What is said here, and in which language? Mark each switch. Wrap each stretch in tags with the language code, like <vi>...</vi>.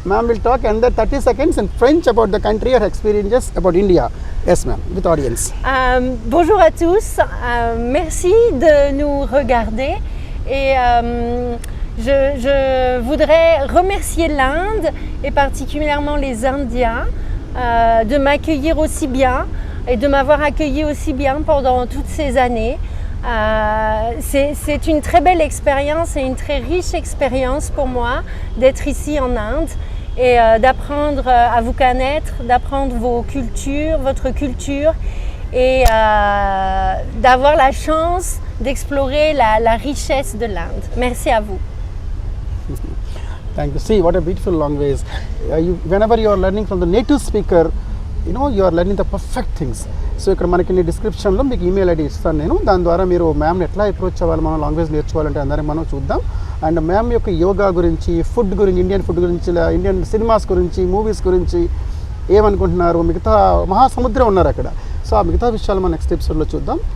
<en>Ma'am will talk and then 30 seconds in French about the country or experiences about India. Yes, ma'am, with audience.</en> <fr>Bonjour à tous. Merci de nous regarder et je voudrais remercier l'Inde et particulièrement les Indiens de m'accueillir aussi bien et de m'avoir accueilli aussi bien pendant toutes ces années. C'est une très belle expérience et une très riche expérience pour moi d'être ici en Inde et d'apprendre à vous connaître, d'apprendre votre culture et d'avoir la chance d'explorer la richesse de l'Inde. Merci à vous.</fr> <en>Thank you. See what a beautiful language. Whenever you are learning from the native speaker, you are learning the perfect things.</en> <te>So ఇక్కడ మనకి డిస్క్రిప్షన్లో మీకు email ID ఇస్తాను నేను. దాని ద్వారా మీరు మ్యామ్ని ఎట్లా అప్రోచ్ అవ్వాలి, మనం లాంగ్వేజ్ నేర్చుకోవాలంటే అందరం మనం చూద్దాం. అండ్ మ్యామ్ యొక్క యోగా గురించి, ఫుడ్ గురించి, ఇండియన్ ఫుడ్ గురించి, ఇండియన్ సినిమాస్ గురించి, మూవీస్ గురించి ఏమనుకుంటున్నారు, మిగతా మహాసముద్రం ఉన్నారు అక్కడ. సో ఆ మిగతా విషయాలు మనం నెక్స్ట్ ఎపిసోడ్లో చూద్దాం.</te>